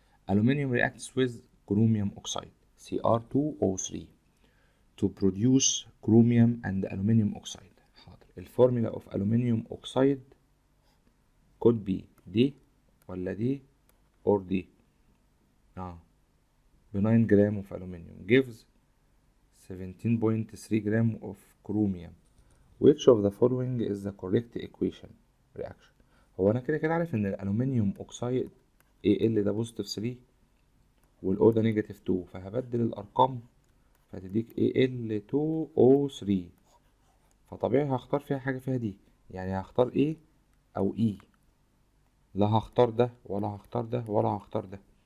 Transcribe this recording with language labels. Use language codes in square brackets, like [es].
[en] Aluminium reacts with chromium oxide Cr2O3 to produce chromium and aluminum oxide. [ar] حاضر، الفورمولا [en] of aluminum oxide could be [ar] دي ولا دي [en] or [ar] دي. [en] ب 9 gram of aluminum gives 17.3 gram of chromium. Which of the following is the correct equation reaction؟ [ar] هو انا كده كده عارف ان الالومنيوم اوكسايد Al ده بوزيتيف 3 والاو ده نيجاتيف 2، فهبدل الارقام فتديك Al2O3، فطبيعي هختار فيها حاجة فيها دي، يعني هختار A او E، لا هختار ده ولا هختار ده ولا هختار ده.